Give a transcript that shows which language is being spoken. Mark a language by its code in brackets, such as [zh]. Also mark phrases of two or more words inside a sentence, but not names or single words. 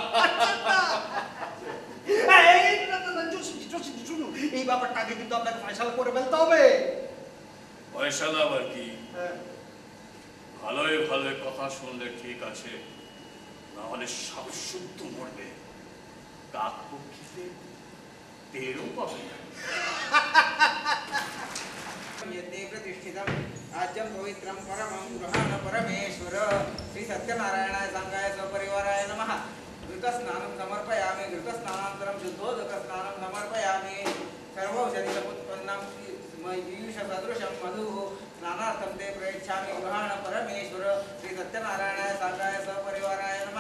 [bn] এই না, যোশীজি, শুনুন, এই ব্যাপারটা আগে কিন্তু আপনাকে ফয়সালা করে ফেলতে হবে। পয়সালা আবার কি? হ্যাঁ। ভালোই ভালোই কথা শুনলে ঠিক আছে, না হলে সব শুদ্ধ মরবে। কাক পক্ষীতে টেরও পাবে না। [sa] यते प्रतिष्ठितम् आज्यं पवित्रं परमं गृहाण परमेश्वर श्री सत्यनारायणाय सांगाय सपरिवाराय नमः। घृतस्नानं समर्पयामि, घृतस्नानानन्तरं शुद्धोदकस्नानं समर्पयामि। सर्वौषधिसमुत्पन्नं पीयूषसदृशं मधुः स्नानार्थं ते प्रयच्छामि गृहाण परमेश्वर श्री सत्यनारायणाय सांगाय सपरिवाराय नमः।